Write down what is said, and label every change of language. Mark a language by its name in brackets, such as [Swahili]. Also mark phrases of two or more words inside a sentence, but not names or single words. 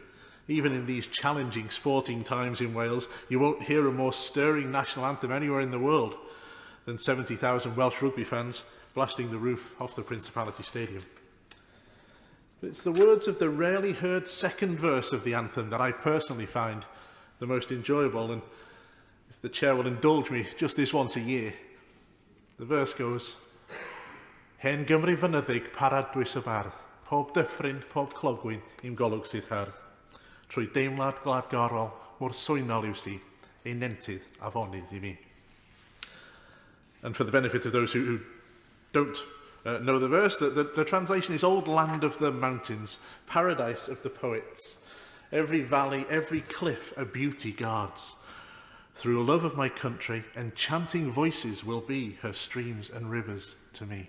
[English] Even in these challenging sporting times in Wales, you won't hear a more stirring national anthem anywhere in the world than 70,000 Welsh rugby fans blasting the roof off the Principality Stadium. But it's the words of the rarely heard second verse of the anthem that I personally find the most enjoyable, and if the Chair will indulge me just this once a year, the verse goes: [Welsh] Hen Gymru fynyddig parad dwys y bardd, pob dyffryn, pob clogwyn, im golwg sydd hardd. Trwy deimlad gladgarol, mor swynol yw si, ein nentydd afonydd I mi. [English] And for the benefit of those who don't know the verse, the translation is Old Land of the Mountains, Paradise of the Poets. Every valley, every cliff a beauty guards. Through love of my country, enchanting voices will be her streams and rivers to me.